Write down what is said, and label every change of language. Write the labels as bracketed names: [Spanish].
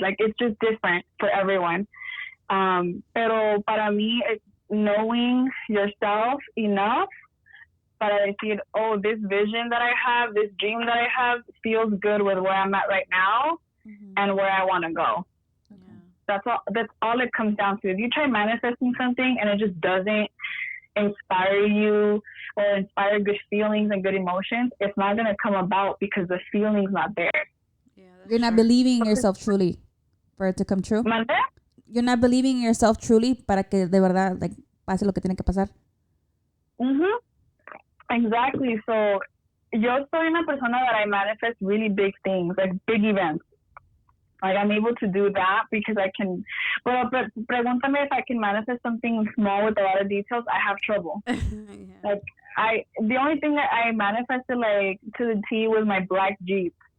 [English] Like, it's just different for everyone. [Spanish] Pero para mí, [English] it's knowing yourself enough [Spanish] para decir, [English] oh, this vision that I have, this dream that I have feels good with where I'm at right now and where I want to go. Yeah. That's all it comes down to. If you try manifesting something and it just doesn't inspire you or inspire good feelings and good emotions, it's not going to come about because the feeling's not there. Yeah, you're not believing in yourself truly for it to come true. [Spanish] ¿Mande? [English] You're not believing in yourself truly [Spanish] para que de verdad like pase lo que tiene que pasar. [English] Exactly. So [Spanish] yo soy una persona [English] that I manifest really big things, like big events. Like I'm able to do that because I can. Well, but [Spanish] pregúntame [English] if I can manifest something small with a lot of details. I have trouble. Yeah. Like the only thing that I manifested like to the T was my black Jeep.